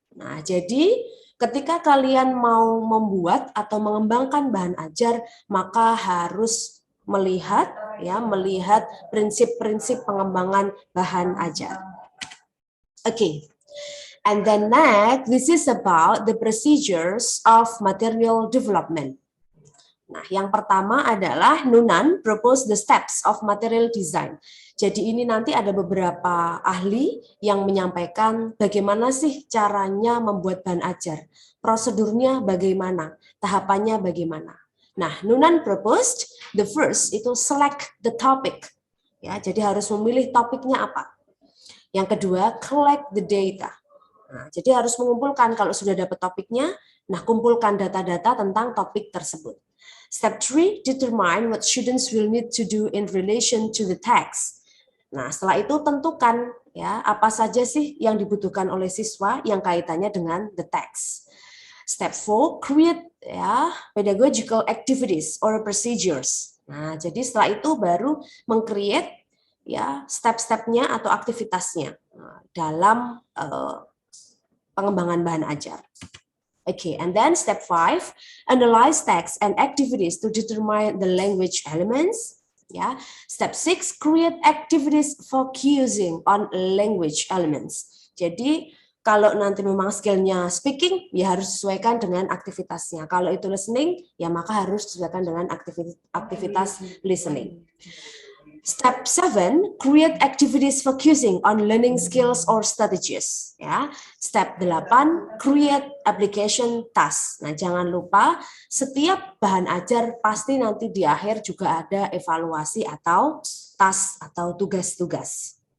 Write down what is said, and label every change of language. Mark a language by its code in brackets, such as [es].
[id] Nah, jadi ketika kalian mau membuat atau mengembangkan bahan ajar, maka harus melihat prinsip-prinsip pengembangan bahan ajar. Okay. [en] And then next, this is about the procedures of material development. [id] Nah, yang pertama adalah [en] Nunan propose the steps of material design. [id] Jadi ini nanti ada beberapa ahli yang menyampaikan bagaimana sih caranya membuat bahan ajar. Prosedurnya bagaimana, tahapannya bagaimana. Nah, [en] Nunan proposed the first [id] itu [en] select the topic. [id] Ya, jadi harus memilih topiknya apa. Yang kedua, [en] collect the data. [id] Nah, jadi harus mengumpulkan kalau sudah dapat topiknya, nah kumpulkan data-data tentang topik tersebut. [en] Step 3, determine what students will need to do in relation to the text. [id] Nah, setelah itu tentukan ya apa saja sih yang dibutuhkan oleh siswa yang kaitannya dengan [en] the text. Step 4, create ya pedagogical activities or procedures. [id] Nah, jadi setelah itu baru meng-create ya step-stepnya atau aktivitasnya dalam pengembangan bahan ajar. [en] Okay, and then step 5, analyze text and activities to determine the language elements. Yeah. Step 6, create activities focusing on language elements. [id] Jadi kalau nanti memang skillnya speaking, ya harus sesuaikan dengan aktivitasnya. Kalau itu listening, ya maka harus disesuaikan dengan aktivitas listening. [en] Step 7, create activities focusing on learning skills or strategies. Ya. Step 8, create application task. [id] Nah, jangan lupa setiap bahan ajar pasti nanti di akhir juga ada evaluasi atau task atau tugas-tugas.